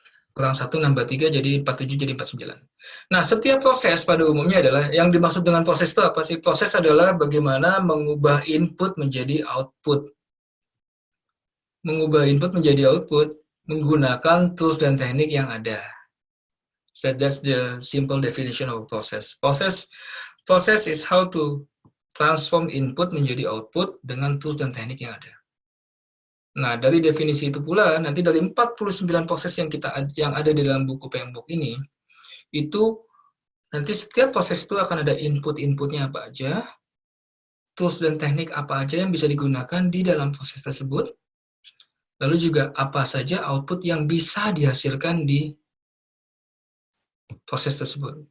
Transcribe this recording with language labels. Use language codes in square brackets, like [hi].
[id] Kurang 1 nambah 3 jadi 47 jadi 49. Nah, setiap proses pada umumnya adalah, yang dimaksud dengan proses itu apa sih? Proses adalah bagaimana mengubah input menjadi output. Mengubah input menjadi output menggunakan tools dan teknik yang ada. [en] So that's the simple definition of process. Process is how to transform input [id] menjadi output dengan tools dan teknik yang ada. Nah, dari definisi itu pula, nanti dari 49 proses yang ada di dalam buku PMBOK ini, itu Nanti setiap proses itu akan ada input-inputnya apa aja, tools dan teknik apa aja yang bisa digunakan di dalam proses tersebut, lalu juga apa saja output yang bisa dihasilkan di proses tersebut.